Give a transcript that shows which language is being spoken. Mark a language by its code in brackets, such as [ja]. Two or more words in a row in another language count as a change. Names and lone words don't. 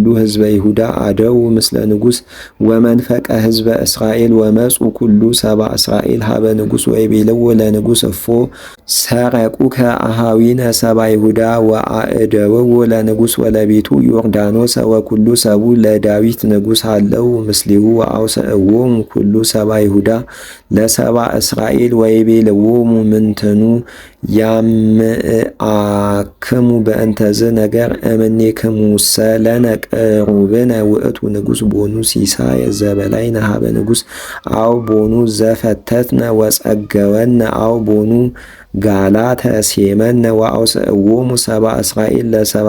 [gez] ሕዝበ ይሁዳ አደው ምስለ ንጉሥ ወመንፈቀ ሕዝበ እስራኤል ወመጹ ኩሉ ሰባ እስራኤል ሀበ ንጉሥ ወይቤልዎ ለንጉሥ እፎ ሰረቁከ አሃዊነ ሰባ ይሁዳ ወአእደውዎ ለንጉሥ ወለቤቱ ዮርዳኖስ ወኩሉ ሰቡ ለዳዊት ንጉሥ አለው ምስሊሁ ወአውሰእዎሙ ኩሉ ሰባ ይሁዳ ለሰባ እስራኤል ወይቤልዎሙ ምንትኑ ያምአክሙ በእንተዝ ነገር እምኔክሙሰ ለነ ቅሩብነ ውእቱ ንጉሥ ቦኑ ሲሳየ ዘበላይነ ሀበ ንጉሥ አው ቦኑ ዘፈተትነ ወጸገወነ አው ቦኑ ጋላተ ሴመነ ወአውሰእዎሙ ሰባ እስራኤል ለሰባ